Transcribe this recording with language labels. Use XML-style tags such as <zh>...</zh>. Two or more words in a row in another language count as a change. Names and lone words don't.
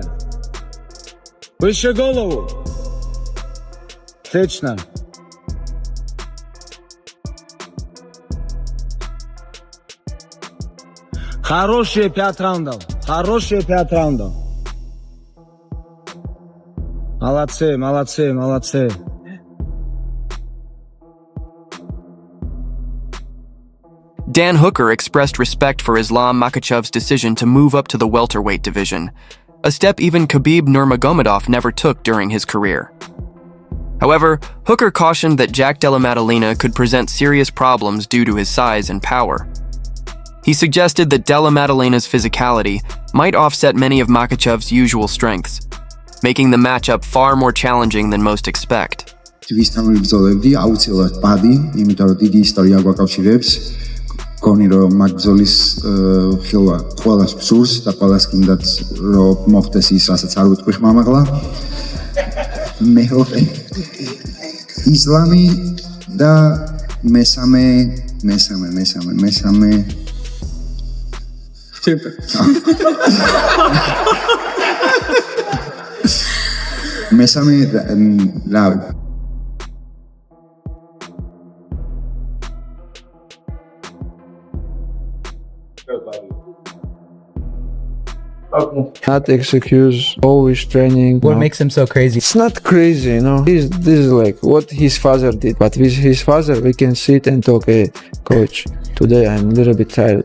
<ru>Выше голову. Отлично. Хорошие 5 раундов. Хорошие 5 раундов. Молодцы, молодцы, молодцы.</ru> <en>Dan Hooker expressed respect for Islam Makhachev's decision to move up to the welterweight division, a step even Khabib Nurmagomedov never took during his career. However, Hooker cautioned that Jack Della Maddalena could present serious problems due to his size and power. He suggested that Della Maddalena's physicality might offset many of Makhachev's usual strengths, making the matchup far more challenging than most expect.</en> <ka>გონი რომ მაგ ბრძოლის ხილვა ყველას გსურს და ყველას გინდათ რომ მოხდეს ის რასაც არ ვიტყვი ხმამაღლა მეორე ისლამი და მესამე მესამე რა</ka> <en>Not excuse, always training. What makes him so crazy? It's not crazy, you know. This is like what his father did. But with his father, we can sit and talk, hey, coach, today I'm a little bit tired.</en>